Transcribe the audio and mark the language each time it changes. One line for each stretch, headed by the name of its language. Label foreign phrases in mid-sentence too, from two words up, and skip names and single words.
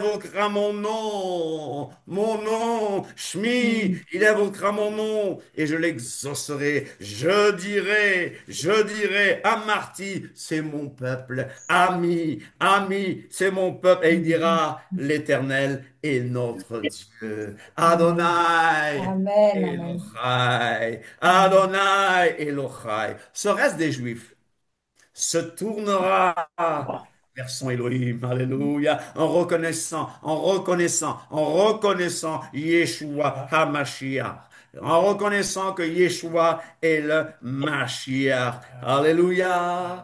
French: invoquera mon nom, Shmi, il invoquera mon nom, et je l'exaucerai. Je dirai, Amarti, c'est mon peuple, Ami, c'est mon peuple, et il dira, l'Éternel est notre Dieu.
Hebrew: Adonai, אמן אמן. Elohai. Amen. אדני אלהי.
French: Ce reste des Juifs se tournera vers son Elohim, alléluia, en reconnaissant Yeshua HaMashiach, en reconnaissant que Yeshua est le Mashiach, alléluia.